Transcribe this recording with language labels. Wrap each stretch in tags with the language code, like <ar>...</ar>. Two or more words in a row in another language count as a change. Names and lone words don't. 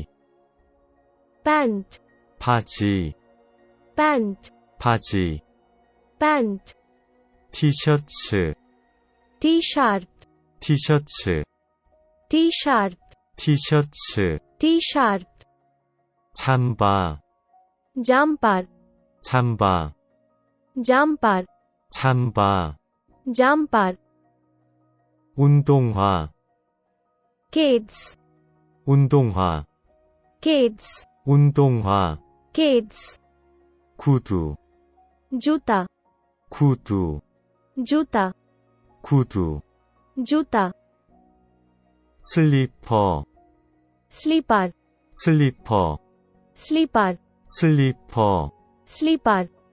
<bn>প্যান্ট,</bn> <ko>바지,</ko> <bn>প্যান্ট,</bn> <ko>바지,</ko> <bn>প্যান্ট,</bn> <ko>티셔츠,</ko> <bn>টি শার্ট,</bn> <ko>티셔츠,</ko> <bn>টি শার্ট,</bn> <ko>티셔츠,</ko> <bn>টি শার্ট,</bn> <ko>잠바,</ko> <bn>জাম্পার,</bn> <ko>잠바,</ko> <bn>জাম্পার,</bn> <ko>잠바,</ko> <bn>জাম্পার,</bn> <ko>운동화,</ko> <bn>কেডস,</bn> <ko>운동화,</ko> <bn>কেডস,</bn> <ko>운동화,</ko> <bn>কেডস,</bn> <ko>구두,</ko> <bn>জুতা,</bn> <ko>구두,</ko> <bn>জুতা,</bn> <ko>구두,</ko> <bn>জুতা,</bn> <ko>슬리퍼,</ko> <bn>স্লিপার,</bn> <ko>슬리퍼,</ko> <bn>স্লিপার,</bn> <ko>슬리퍼,</ko> <bn>স্লিপার,</bn>